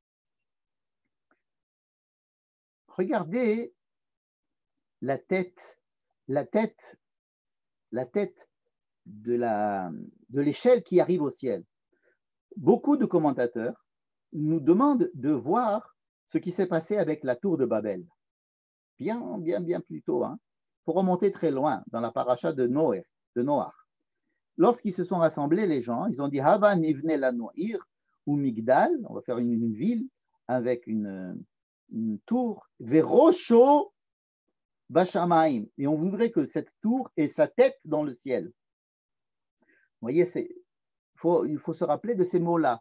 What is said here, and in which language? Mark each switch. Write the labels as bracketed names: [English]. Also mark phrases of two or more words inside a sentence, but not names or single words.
[French] Regardez la tête de l'échelle qui arrive au ciel. Beaucoup de commentateurs nous demandent de voir ce qui s'est passé avec la tour de Babel. Bien plus tôt. Hein. Il faut remonter très loin dans la paracha de Noach. Lorsqu'ils se sont rassemblés, les gens, ils ont dit [Hebrew] הבה נבנה לנו עיר ומגדל, [French] on va faire une ville avec une tour, [Hebrew] וראשו בשמים, [French] et on voudrait que cette tour ait sa tête dans le ciel. Vous voyez, il faut se rappeler de ces mots-là.